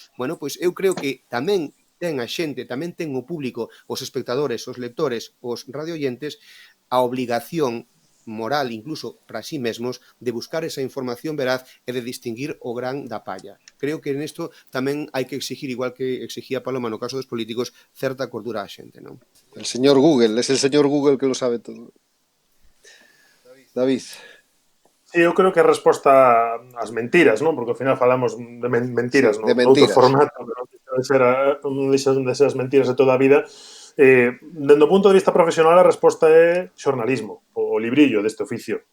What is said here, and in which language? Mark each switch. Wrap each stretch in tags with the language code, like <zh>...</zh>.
<gl>Bueno, pois eu creo que tamén ten a xente, tamén ten o público, os espectadores, os lectores, os radioyentes, a obligación moral, incluso para sí mesmos, de buscar esa información veraz e de distinguir o gran da palla. Creo que nesto tamén hai que exigir, igual que exigía Paloma no caso dos políticos, certa cordura á xente, non?</gl> <es>El señor Google, es el señor Google que lo sabe todo.</es> <gl>David. Sí, eu creo que a resposta ás mentiras, non? Porque ao final falamos de mentiras, Sí, de non? Outro mentiras. formato, pero non deixan de ser as mentiras de toda a vida. Dende o punto de vista profesional, a resposta é xornalismo, o librillo deste oficio.</gl>